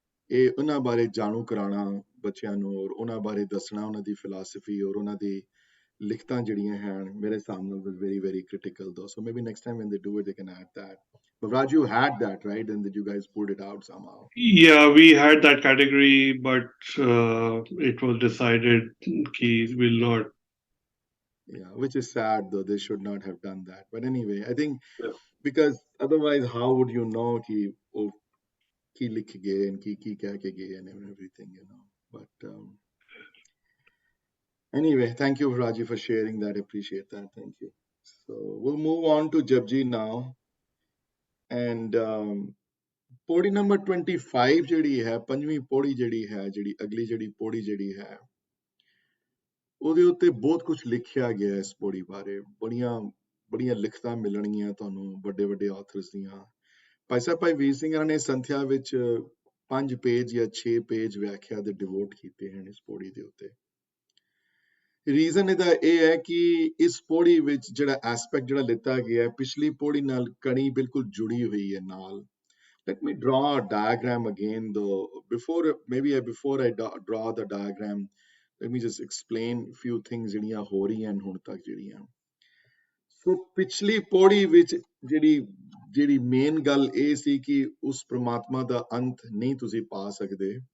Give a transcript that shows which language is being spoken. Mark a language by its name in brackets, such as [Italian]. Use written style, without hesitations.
[Punjabi] ਇਹ ਉਹਨਾਂ ਬਾਰੇ ਜਾਣੂ ਕਰਾਉਣਾ ਬੱਚਿਆਂ ਨੂੰ, ਔਰ ਉਹਨਾਂ ਬਾਰੇ ਦੱਸਣਾ, ਉਹਨਾਂ ਦੀ ਫਿਲਾਸਫੀ ਔਰ ਉਹਨਾਂ ਦੀ ਲਿਖਤਾਂ ਜਿਹੜੀਆਂ ਹਨ, ਮੇਰੇ ਹਿਸਾਬ ਨਾਲ [English] was very, very critical though. So maybe next time when they do it, they can add that. But Raj, you had that, right? And did you guys pulled it out somehow? Yeah, we had that category, but it was decided ki will not. Yeah, which is sad though. They should not have done that. But anyway, I think because otherwise, how would you know कि [Punjabi] ਕੀ ਲਿਖ ਗਏ and ਕੀ ਕਹਿ ਕੇ ਗਏ [English] and everything, you know. But anyway, thank you, Raji, for sharing that. Appreciate that. Thank you. So we'll move on to Japji now. [Punjabi] And ਪੌੜੀ number 25 ਜਿਹੜੀ ਹੈ, ਪੰਜਵੀਂ ਪੌੜੀ ਜਿਹੜੀ ਹੈ, ਜਿਹੜੀ ਅਗਲੀ ਜਿਹੜੀ ਪੌੜੀ ਜਿਹੜੀ ਹੈ, ਉਹਦੇ ਉੱਤੇ ਬਹੁਤ ਕੁਝ ਲਿਖਿਆ ਗਿਆ ਇਸ ਪੌੜੀ ਬਾਰੇ। ਬੜੀਆਂ ਲਿਖਤਾਂ ਮਿਲਣਗੀਆਂ ਤੁਹਾਨੂੰ ਵੱਡੇ ਵੱਡੇ ਆਥਰਸ ਦੀਆਂ। ਭਾਈ ਸਾਹਿਬ ਭਾਈ ਵੀਰ ਸਿੰਘ ਨੇ ਸੰਥਿਆ ਵਿੱਚ 5 ਪੇਜ ਜਾਂ 6 ਪੇਜ ਵਿਆਖਿਆ ਦੇ ਡਿਵੋਟ ਕੀਤੇ ਹਨ ਇਸ ਪੌੜੀ ਦੇ ਉੱਤੇ। ਰੀਜ਼ਨ ਇਹਦਾ ਇਹ ਹੈ ਕਿ ਇਸ ਪੌੜੀ ਵਿੱਚ ਜਿਹੜਾ ਐਸਪੈਕਟ ਜਿਹੜਾ ਲਿੱਤਾ ਗਿਆ ਪਿਛਲੀ ਪੌੜੀ ਨਾਲ ਕਣੀ ਬਿਲਕੁਲ ਜੁੜੀ ਹੋਈ ਹੈ ਨਾਲ। [English] Let me draw a diagram again though. Before I draw the diagram, let me just explain few things [Punjabi] ਜਿਹੜੀਆਂ ਹੋ ਰਹੀਆਂ ਹੁਣ ਤੱਕ ਜਿਹੜੀਆਂ। ਸੋ ਪਿਛਲੀ ਪੌੜੀ ਵਿੱਚ ਜਿਹੜੀ ਮੇਨ ਗੱਲ ਇਹ ਸੀ ਕਿ ਉਸ ਪ੍ਰਮਾਤਮਾ ਦਾ ਅੰਤ ਨਹੀਂ ਤੁਸੀਂ ਪਾ ਸਕਦੇ।